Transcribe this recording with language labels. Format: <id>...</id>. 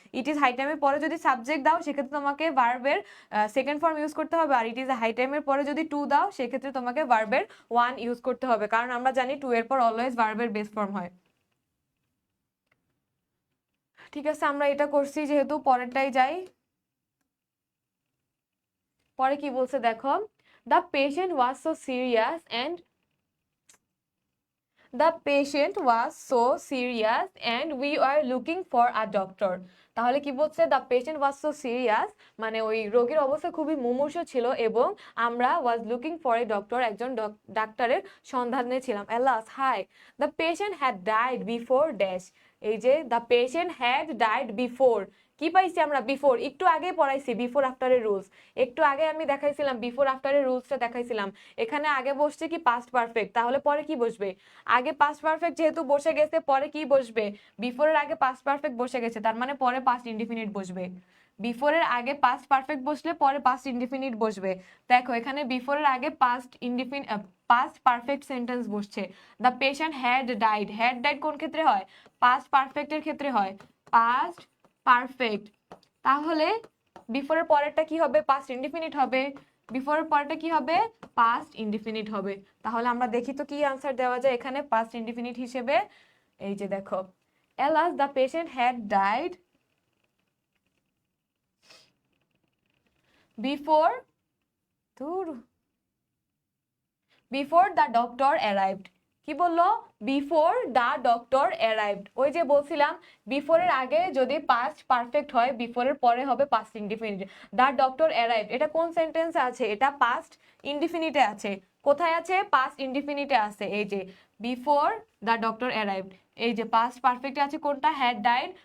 <en>it is high টাইমের</en> <bn>পরে যদি সাবজেক্ট দাও সেক্ষেত্রে তোমাকে ভার্বের সেকেন্ড ফর্ম ইউজ করতে হবে, আর ইট ইজ হাই টাইমের পরে যদি টু দাও সেক্ষেত্রে তোমাকে ভার্বের ওয়ান ইউজ করতে হবে, কারণ আমরা জানি টু এর পর অলওয়েজ ভার্বের বেস ফর্ম হয়। ঠিক আছে, আমরা এটা করছি যেহেতু, পরেরটাই যাই। পরে কি বলছে দেখো,</bn> <en>The patient was so serious and The patient was so serious and we were looking for a doctor.</en> <bn>তাহলে কি বলছে?</bn> <en>The patient was so serious,</en> <bn>মানে ওই রোগীর অবস্থা খুবই মুমূর্ষু ছিল এবং আমরা</bn> <en>was looking for a doctor,</en> <bn>একজন ডাক্তারের সন্ধানে ছিলাম।</bn> <en>Alas, hi, the patient had died before dash।</en> <bn>এই যে</bn> <en>the patient had died before,</en> <bn>কি পাইছি আমরা? বিফোর। একটু আগে পড়াইছি বিফোর আফটারের রুলস, একটু আগে আমি দেখাইছিলাম বিফোর আফটারের রুলসটা দেখাইছিলাম। এখানে আগে বসছে কি পাস্ট পারফেক্ট, তাহলে পরে কি বসবে? আগে পাস্ট পারফেক্ট যেহেতু বসে গেছে, পরে কি বসবে? বিফোরের আগে পাস্ট পারফেক্ট বসে গেছে, তার মানে পরে পাস্ট ইনডিফিনিট বসবে। বিফোরের আগে পাস্ট পারফেক্ট বসলে পরে পাস্ট ইনডিফিনিট বসবে। দেখো এখানে বিফোরের আগে পাস্ট পারফেক্ট সেন্টেন্স বসছে।</bn> <en>the patient had died,</en> <bn>had died কোন ক্ষেত্রে হয়? পাস্ট পারফেক্টের ক্ষেত্রে হয়, পাস্ট পারফেক্ট। তাহলে বিফোরের পরেরটা কি হবে? পাস্ট ইনডিফিনিট হবে। বিফোরের পরেরটা কি হবে? পাস্ট ইনডিফিনিট হবে। তাহলে আমরা দেখি তো কি আনসার দেওয়া যায় এখানে পাস্ট ইনডিফিনিট হিসেবে। এই যে দেখো,</bn> <en>alas the patient had died before before the doctor arrived। কি বললো? Before the doctor arrived.</en> <bn>ওই যে বলছিলাম বিফোরের আগে যদি পাস্ট পারফেক্ট হয়, বিফোরের পরে হবে past indefinite.</bn> <en>the doctor arrived</en> <bn>এটা কোন সেন্টেন্সে আছে? এটা পাস্ট ইনডিফিনিটে আছে। কোথায় আছে? পাস্ট ইনডিফিনিটে আছে। এই যে</bn> <en>before the doctor arrived,</en> <bn>এই যে পাস্ট পারফেক্টে আছে কোনটা? Had died.</bn>